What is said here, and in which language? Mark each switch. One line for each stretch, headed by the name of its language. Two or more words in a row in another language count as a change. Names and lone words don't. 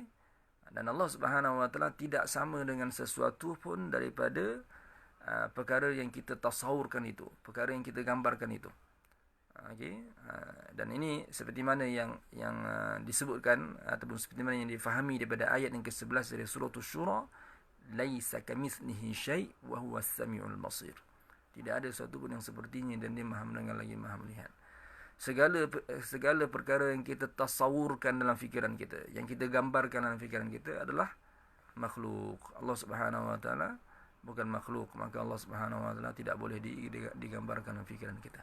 Malay: Dan Allah
Arabic: سبحانه وتعالى
Malay: tidak sama dengan sesuatu pun daripada perkara yang kita tasawurkan itu, perkara yang kita gambarkan itu. Okey. Dan ini seperti mana yang disebutkan ataupun seperti mana yang difahami daripada ayat yang ke-11 dari surah Asy-Syura,
Arabic: ليس كمثله شيء وهو السميع البصير.
Malay: Tidak ada sesuatu pun yang sepertinya dan dia Maha mendengar lagi Maha melihat. Segala perkara yang kita tasawurkan dalam fikiran kita, yang kita gambarkan dalam fikiran kita adalah makhluk. Allah
Arabic: سبحانه وتعالى
Malay: bukan makhluk, maka Allah
Arabic: سبحانه وتعالى
Malay: tidak boleh digambarkan dalam fikiran kita.